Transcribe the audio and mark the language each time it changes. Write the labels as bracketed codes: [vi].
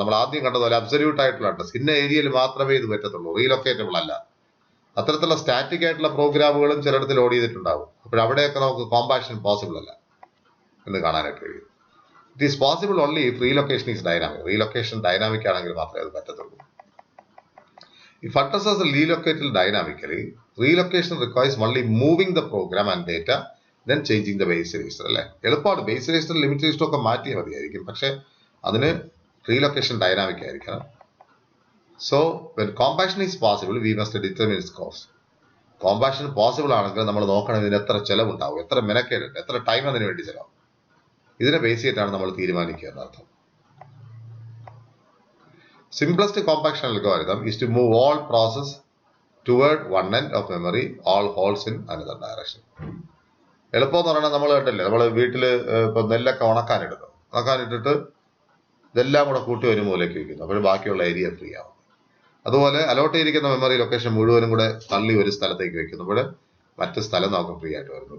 [ml] നമ്മൾ ആദ്യം കണ്ടതുപോലെ അബ്സല്യൂട്ട് ആയിട്ടുള്ള അഡ്രസ്, ഇന്ന ഏരിയയിൽ മാത്രമേ ഇത് പറ്റത്തുള്ളൂ, റീലൊക്കേറ്റബിൾ അല്ല. അത്തരത്തിലുള്ള സ്റ്റാറ്റിക് ആയിട്ടുള്ള പ്രോഗ്രാമുകളും ചിലയിടത്ത് ലോഡ് ചെയ്തിട്ടുണ്ടാകും. അപ്പോഴവിടെയൊക്കെ നമുക്ക് കോമ്പാക്ഷൻ പോസിബിൾ അല്ല എന്ന് കാണാനായിട്ട് കഴിയും. [en] It is possible only if relocation is dynamic. [ml] Relocation dynamic ആണെങ്കിൽ മാത്രമേ അത് പറ്റത്തുള്ളൂ. [en] If addresses are relocated dynamically, relocation requires only moving the program and data, then changing the base register. [ml] അല്ലേ? എളുപ്പമാണ്. ബേസ് രജിസ്റ്റർ ലിമിറ്റ് രജിസ്റ്റർ ഒക്കെ മാറ്റിയാൽ മതിയായിരിക്കും, പക്ഷെ അതിന് റീലൊക്കേഷൻ ഡൈനാമിക് ആയിരിക്കണം. [en] So when compaction is possible we must determine its cost. [ml] Compaction possible ആണെങ്കിൽ നമ്മൾ നോക്കണം ഇതിന് എത്ര ചെലവുണ്ടാവും, എത്ര മെനക്കേടുണ്ട്, എത്ര ടൈം അതിന് വേണ്ടി ചെലവും. ഇതിനെ ബേസ് ചെയ്തിട്ടാണ് നമ്മൾ തീരുമാനിക്കുക എന്നർത്ഥം. [en] Simplest compaction algorithm is to move all process toward one end of memory, all holes in another direction. [ml] എളുപ്പം എന്ന് പറഞ്ഞാൽ നമ്മൾ കണ്ടല്ലേ, നമ്മൾ വീട്ടിൽ ഇപ്പൊ നെല്ലൊക്കെ ഉണക്കാനിട്ടിട്ട് ഇതെല്ലാം കൂടെ കൂട്ടി ഒരു മൂലയ്ക്ക് വയ്ക്കുന്നു. അപ്പോൾ ബാക്കിയുള്ള ഏരിയ ഫ്രീ ആവും. അതുപോലെ അലോട്ട് ചെയ്തിരിക്കുന്ന മെമ്മറി ലൊക്കേഷൻ മുഴുവനും കൂടെ തള്ളി ഒരു സ്ഥലത്തേക്ക് വെക്കുമ്പോൾ മറ്റ് സ്ഥലം നമുക്ക് ഫ്രീ ആയിട്ട് വരുന്നു.